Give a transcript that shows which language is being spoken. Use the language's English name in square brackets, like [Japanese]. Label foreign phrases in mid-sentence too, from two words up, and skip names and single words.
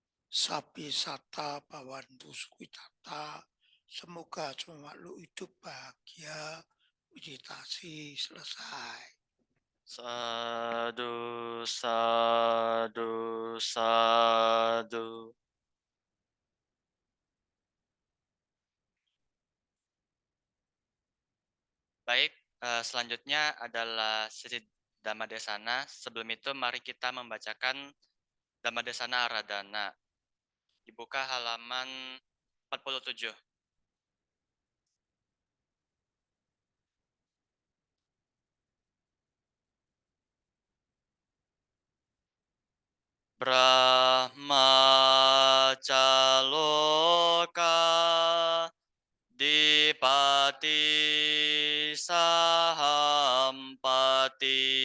[Pali] Sapi sata bawantu sukwitata. [Indonesian] Semoga semua makhluk hidup bahagia. Meditasi selesai. [Pali] Sadu, sadu, sadu. [Indonesian] Baik, selanjutnya adalah sesi Dhammadesana. Sebelum itu mari kita membacakan Dhammadesana Aradhana. Dibuka halaman 47. [Pali] Brahmacaloka Dipati Sahampati